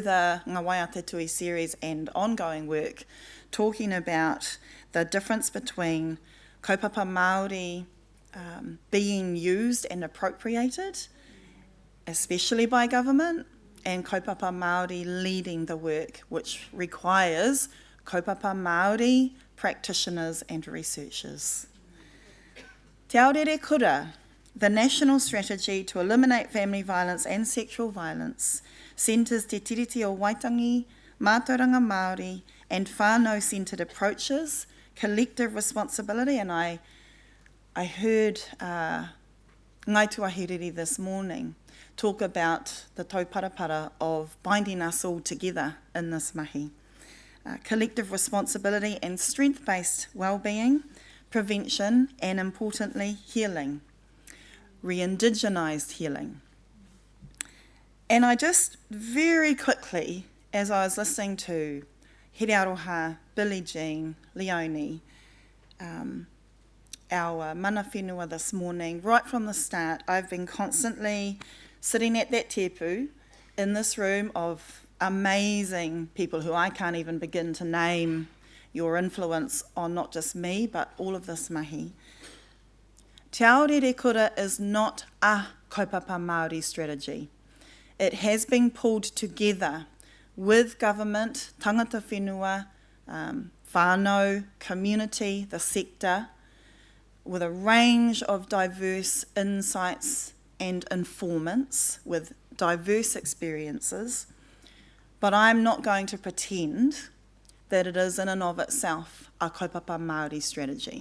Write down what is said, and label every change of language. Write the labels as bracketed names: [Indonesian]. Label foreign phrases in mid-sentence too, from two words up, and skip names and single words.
[English] the Ngā Waia Te Tui series and ongoing work, talking about the difference between [Māori] kaupapa Māori [English] being used and appropriated, especially by government, and [Māori] kaupapa Māori [English] leading the work, which requires [Māori] kaupapa Māori [English] practitioners and researchers. Te Aorere Kura, the national strategy to eliminate family violence and sexual violence, centres te tiriti o Waitangi, [Māori] mātauranga Māori, [English] and whānau-centred approaches, collective responsibility, and I heard Ngai Tuahiriri this morning talk about the tauparapara of binding us all together in this mahi. Collective responsibility and strength-based well-being, prevention, and importantly, healing. Re-indigenised healing. And I just very quickly, as I was listening to Here Aroha, Billie Jean, Leonie, our [Māori] mana whenua [English] this morning, right from the start, I've been constantly sitting at that tepu in this room of amazing people who I can't even begin to name your influence on not just me, but all of this mahi. Te Aorere Kura is not a [Māori] kaupapa Māori [English] strategy. It has been pulled together with government, [Māori] tangata whenua, whānau, [English] community, the sector, with a range of diverse insights and informants with diverse experiences. But I'm not going to pretend that it is in and of itself a [Māori] kaupapa Māori [English] strategy.